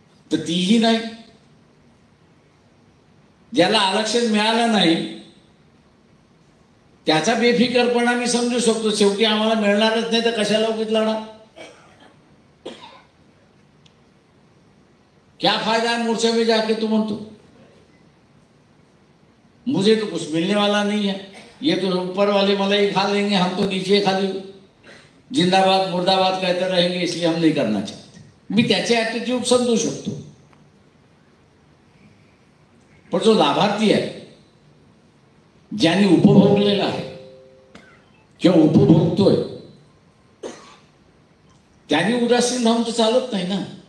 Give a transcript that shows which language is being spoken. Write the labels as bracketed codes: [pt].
[mr] तर तीही नाही. ज्याला आरक्षण मिळालं नाही त्याचा बेफिकरपणा मी समजू शकतो. शेवटी आम्हाला मिळणारच नाही तर कशाला उगीच लढा. [hi] क्या फायदा है मोर्चे में जाके, [mr] तू म्हणतो [hi] मुझे तो कुछ मिलने वाला नहीं है, ये तो ऊपर वाले मलाई खा लेंगे, हम तो नीचे खाली जिंदाबाद मुर्दाबाद कहते रहेंगे, इसलिए हम नहीं करना चाहते. [mr] मी त्याचे ऍटिट्यूड समजू शकतो. पण जो लाभार्थी आहे, ज्यांनी उपभोगलेला आहे किंवा उपभोगतोय, त्यांनी उदासीन राहून तर चालत नाही ना.